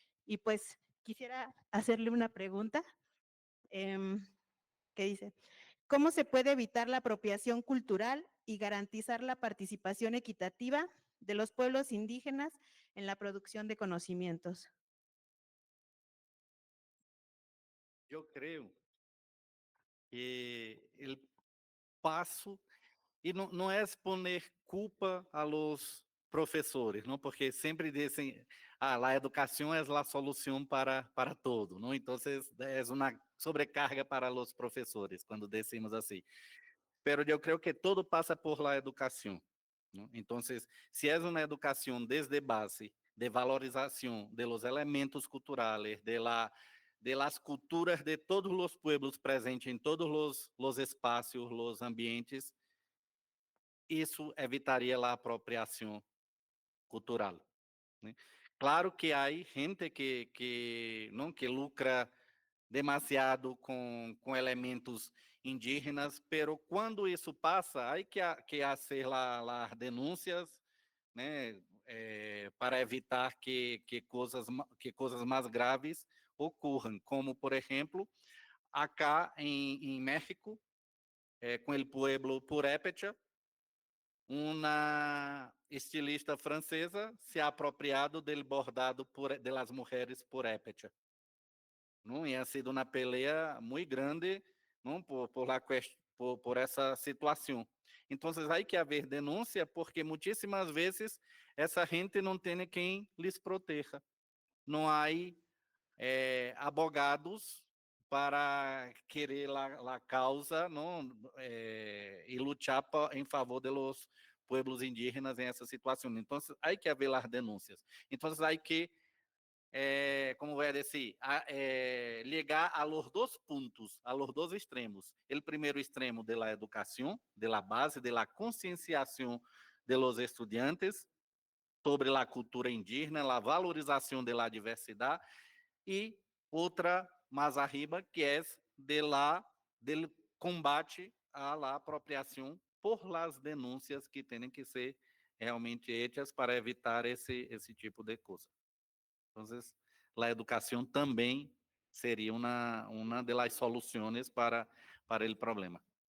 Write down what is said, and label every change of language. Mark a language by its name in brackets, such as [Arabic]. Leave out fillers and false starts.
[Spanish] Y pues quisiera hacerle una pregunta que dice, ¿cómo se puede evitar la apropiación cultural y garantizar la participación equitativa de los pueblos indígenas en la producción de conocimientos? Yo creo que el paso, [Portuguese] e não é [Spanish] poner culpa a los [Portuguese] professores, não, porque sempre dizem, a educação é a solução para todo, não? Então, é uma sobrecarga para os professores, quando decimos assim. Pero eu creio que todo passa por la educação, ¿no? [Spanish] Entonces, si es una educación desde base, de valorización de los elementos culturales, de las culturas de todos los pueblos presentes en todos los espacios, los ambientes, [Portuguese] isso evitaria a apropriação cultural, né? Claro que há gente que lucra demasiado com elementos indígenas, pero quando isso passa, [Spanish] aí que hacer las denúncias, [Portuguese] né, para evitar que coisas mais graves ocorram, como, por exemplo, acá em México, com o pueblo Purépecha, uma estilista francesa [Spanish] se ha apropriado del bordado de las mujeres Purépecha, não? [Portuguese] E ha sido uma pelea muito grande, não? Por essa situação. Então, há que haver denúncia, porque muitíssimas vezes essa gente não tem quem lhes proteja. Não há abogados para querer a causa, não? E lutar em favor dos pueblos indígenas em essa situação. Então, há que haver as denúncias. Então, há que [Spanish] como voy a decir, llegar a los dos puntos, a los dos extremos. El primer extremo de la educación, de la base, de la concienciación de los estudiantes sobre la cultura indígena, la valorización de la diversidad, y otra más arriba, que es del combate a la apropiación por las denuncias que tienen que ser realmente hechas para evitar [Portuguese] esse tipo de coisa. Então, a educação também seria uma das soluções para o problema.